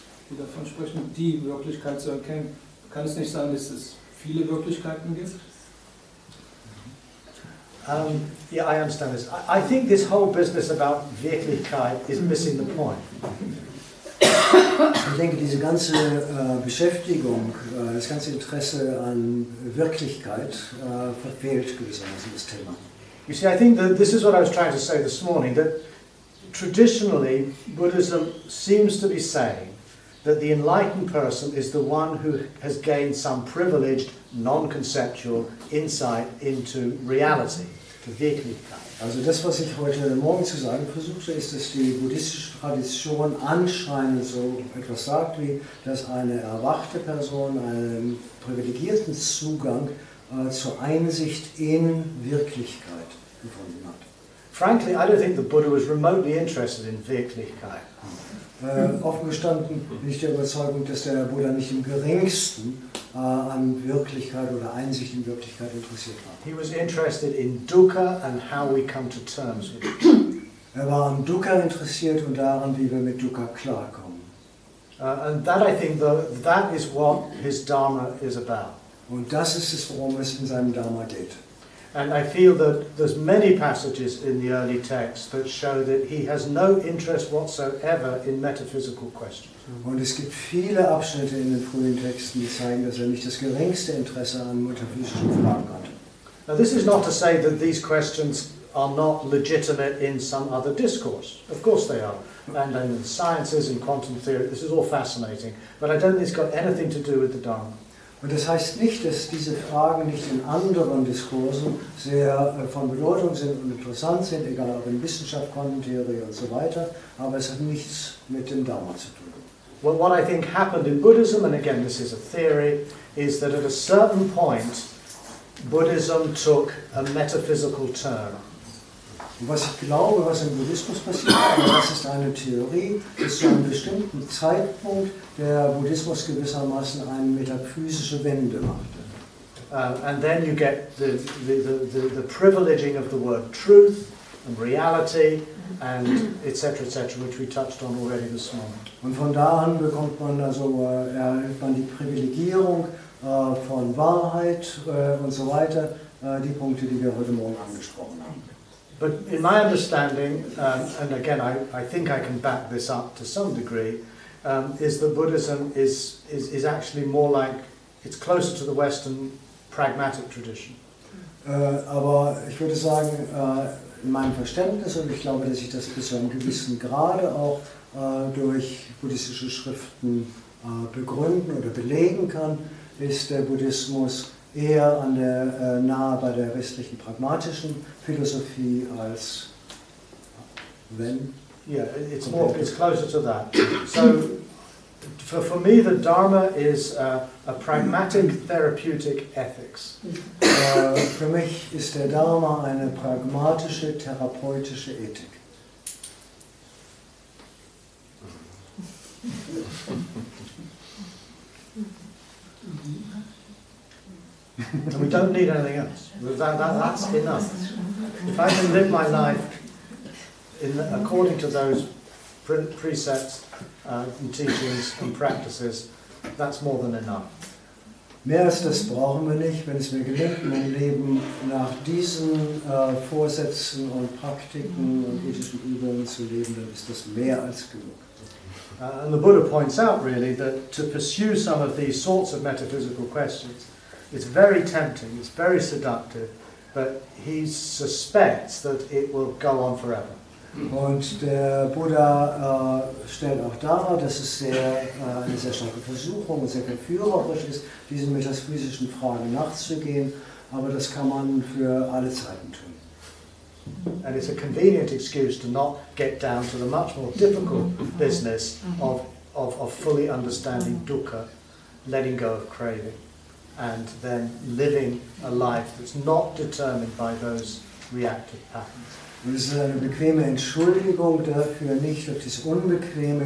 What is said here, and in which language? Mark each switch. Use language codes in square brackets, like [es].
[de] die davon sprechen, die Wirklichkeit zu erkennen. Kann es nicht sein, dass es viele Wirklichkeiten gibt? [en] Yeah, I understand this. I think this whole business about Wirklichkeit is missing the point. [de] Ich denke, diese ganze Beschäftigung, das ganze Interesse an Wirklichkeit verfehlt gewissermaßen das Thema. [en] You see, I think that this is what I was trying to say this morning, that traditionally Buddhism seems to be saying that the enlightened person is the one who has gained some privileged, non-conceptual insight into reality, to Wirklichkeit. [de] Also das, was ich heute Morgen zu sagen versuchte, ist, dass die buddhistische Tradition anscheinend so etwas sagt, wie dass eine erwachte Person einen privilegierten Zugang zur Einsicht in Wirklichkeit gefunden hat. [en] Frankly, I don't think the Buddha was remotely interested in Wirklichkeit. [de] Offen gestanden bin ich der Überzeugung, dass der Buddha nicht im geringsten an Wirklichkeit oder Einsicht in Wirklichkeit interessiert war. [en] He was interested in dukkha and how we come to terms with it. [de] Er war an Dukkha interessiert und daran, wie wir mit Dukkha klarkommen. [en] And that, I think, that is what his Dharma is about. [de] Und das ist es, worum es in seinem Dharma geht. [en] And I feel that there's many passages in the early text that show that he has no interest whatsoever in metaphysical questions. [de] Und es gibt viele Abschnitte in den frühen Texten, die zeigen, dass er nicht das geringste Interesse an metaphysischen Fragen hat. [en] Now, this is not to say that these questions are not legitimate in some other discourse. Of course they are. And in the sciences, in quantum theory, this is all fascinating. But I don't think it's got anything to do with the Dharma. [de] Und das heißt nicht, dass diese Fragen nicht in anderen Diskursen sehr von Bedeutung sind und interessant sind, egal ob in Wissenschaft, Quantentheorie und so weiter, aber es hat nichts mit dem Dharma zu tun. [en] Well, what I think happened in Buddhism, and again this is a theory, is that at a certain point Buddhism took a metaphysical turn. [de] Und was ich glaube, was im Buddhismus passiert, und das ist eine Theorie, ist zu einem bestimmten Zeitpunkt der Buddhismus gewissermaßen eine metaphysische Wende machte. [en] And then you get the privileging of the word truth and reality and etc., which we touched on already this morning. [de] Und von da an bekommt man erhält man die Privilegierung von Wahrheit und so weiter, die Punkte, die wir heute Morgen angesprochen haben. [en] But in my understanding, and again I think I can back this up to some degree, is that Buddhism is actually more like, it's closer to the Western pragmatic tradition. [de] Aber ich würde sagen, in meinem Verständnis, und ich glaube, dass ich das bis zu einem gewissen Grade auch durch buddhistische Schriften begründen oder belegen kann, ist der Buddhismus eher an der, nahe bei der westlichen pragmatischen Philosophie als wenn. [en] Yeah, it's closer to that. So for me the Dharma is a pragmatic therapeutic ethics. [de] Für mich ist der Dharma eine pragmatische therapeutische Ethik. [en] And we don't need anything else. That's enough. If I can live my life according to those precepts and teachings and practices, that's more than enough. [de] Mehr als das brauchen wir nicht. Wenn es mir gelingt, mein Leben nach diesen Vorsätzen und Praktiken und ethischen Übungen zu leben, dann ist das mehr als genug. [en] And the Buddha points out really that to pursue some of these sorts of metaphysical questions, it's very tempting, it's very seductive, but he suspects that it will go on forever. [de] Und der Buddha stellt auch dar, dass es eine sehr starke Versuchung und sehr verführerisch ist, diesen metaphysischen Fragen nachzugehen, aber das kann man für alle Zeiten tun. [en] And it's a convenient excuse to not get down to the much more difficult business of fully understanding dukkha, letting go of craving, and then living a life that's not determined by those reactive patterns. [de] Und es ist eine bequeme Entschuldigung dafür, nicht auf das unbequeme